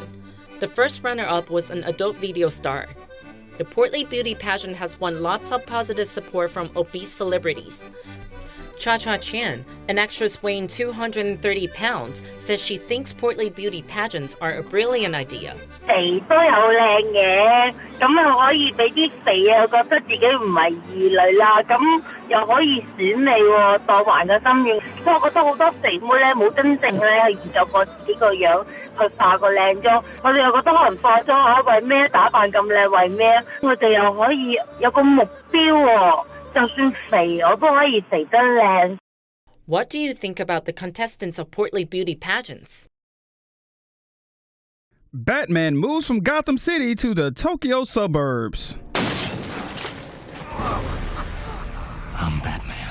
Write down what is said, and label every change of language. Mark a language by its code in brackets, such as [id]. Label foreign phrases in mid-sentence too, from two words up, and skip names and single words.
[en] The first runner-up was an adult video star. The portly beauty pageant has won lots of positive support from obese celebrities. Cha-Cha Chen, an actress weighing 230 pounds, says she thinks portly beauty pageants are a brilliant idea. [yue] 肥都有靚嘅，咁啊可以俾啲肥啊覺得自己唔係異類啦，咁又可以選美喎，當還個心願。所以我覺得好多肥妹咧冇真正咧去研究過自己個樣，去化個靚妝。我哋又覺得可能化妝啊，為咩打扮咁靚，為咩？我哋又可以有個目標喎。 [en] What do you think about the contestants of portly beauty pageants? Batman moves from Gotham City to the Tokyo suburbs. I'm Batman.